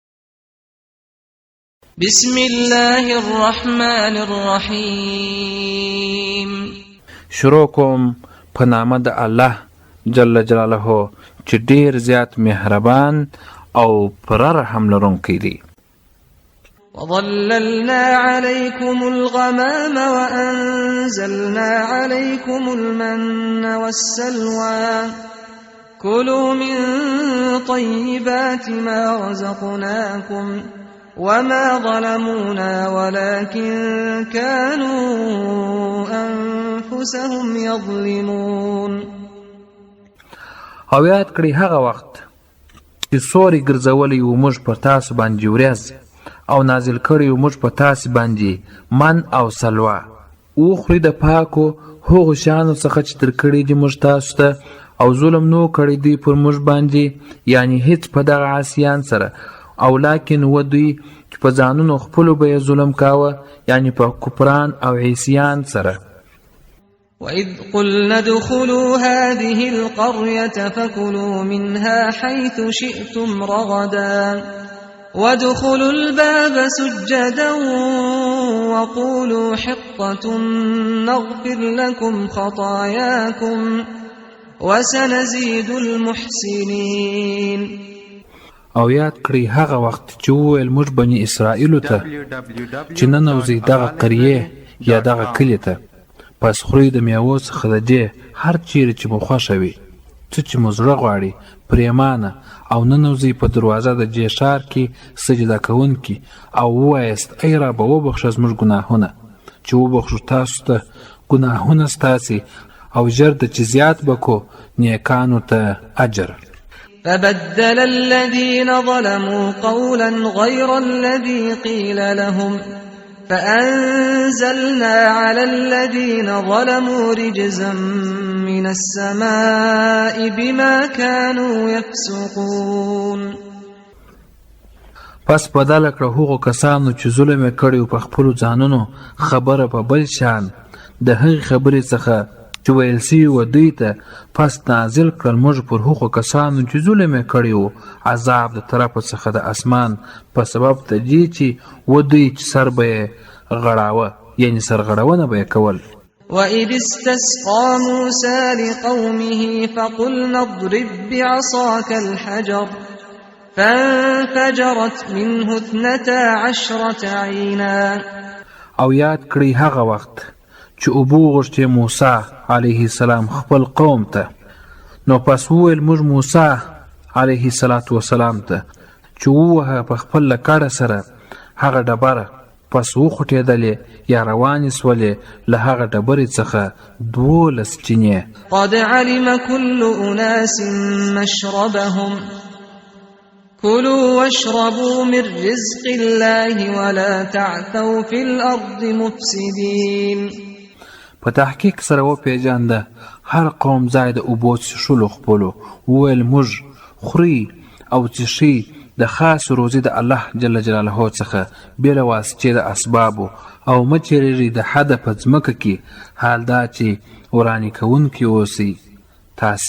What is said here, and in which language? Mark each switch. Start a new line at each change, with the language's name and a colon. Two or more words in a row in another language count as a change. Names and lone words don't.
Arabic: بسم الله الرحمن الرحیم.
Pashto: شروع کوم په نامه د الله جل جلاله چې ډیر زیات مهربان او پر رحم لرونکی دی.
Arabic: وظللنا عليكم الغمام وأنزلنا عليكم المن والسلوى كلوا من طيبات ما رزقناكم وما ظلمونا ولكن كانوا أنفسهم يظلمون.
Pashto: او یاد کړئ هغه وخت چې سوري ګرځولي و موږ پر تاسو باندې ورځ او نازل کړی و موږ په تاسې باندې من او سلوا وخورئ د پاکو هغو شیانو څخه چې تر کړي دي موږ تاسو ته او ظلم نو کړی دوی پر موږ باندې، یعنی هیڅ په دغه عاصیان سره، او لیکن و دوی چې په ځانونو خپلو به یې ظلم کاوه، یعنی په کفران او عیسیان سره.
Arabic: وَإِذْ قُلْنَا ادْخُلُوا هَذِهِ الْقَرْيَةَ فَكُلُوا مِنْهَا حَيْثُ شِئْتُمْ رَغَدًا وَادْخُلُوا الْبَابَ سُجَّدًا وَقُولُوا حِطَّةٌ نَغْفِرْ لَكُمْ خَطَايَاكُمْ وَسَنَزِيدُ الْمُحْسِنِينَ.
Pashto: او یاد کړئ هغه وخت چې وویل موږ بني اسرائیلو ته چې ننوځئ دغه قریې یا دغه کلي ته، پس خورئ د میوو څخه د دې هر چیرې چې مو خوښه وي، څه چې مو زړه غواړي پرېمانه، او ننوځئ په دروازه د دې ښار کې سجده کوونکي او ووایاست ای ربه وبخښه زموږ ګناهونه، چې وبخښو تاسو ته ګناهونه ستاسې، او ژر ده چې زیات به کو نیکانو ته اجر.
Arabic: فبدل الذين ظلموا قولا غير الذي قيل لهم فأنزلنا على الذين ظلموا رجزا من السماء بما كانوا يفسقون.
Pashto: پس بدل کړه هغو کسانو چې ظلم یې کړی په خپلو ځانونو خبره په بل شان د هغې خبرې څخه چې ویل سوي و دوی ته، پس نازل کړل موږ پر هغو کسانو چې ظلم یې کړی و عذاب د طرفه څخه د اسمان په سبب د دې چې و دوی چې سر به یې غړاوه، یعنی سرغړونه به یې کول.
Arabic: وَإِذِ اسْتَسْقَى مُوسَى لِقَوْمِهِ فَقُلْنَا اضْرِب بِّعَصَاكَ الْحَجَرَ فَانفَجَرَتْ مِنْهُ 12 عَيْنًا.
Pashto: او یاد کړئ هغه وخت چې اوبه وغوښتې موسی علیه السلام خپل قوم ته، نو پس وویل موږ موسی علیه السلام ته چې ووهه په خپل لکړه سره هغه ډبره، پس وخوټېدلې یا روانې سولې له هغه ډبرې څخه 12 چینې.
Arabic: قد علم كل أناس مشربهم كلوا واشربوا من رزق الله ولا تعثوا في الأرض مفسدين.
Pashto: په تحقیق سره وپېژانده هر قوم ځای د اوبو څښلو خپلو، وویل موږ خوري او څښي د خاص روزي د الله جل جلاله څخه بې له واسطې د اسبابو، او مه چېرېږئ د حده په ځمکه کې، حال دا چې وراني کوونکي اوسئ تاسې.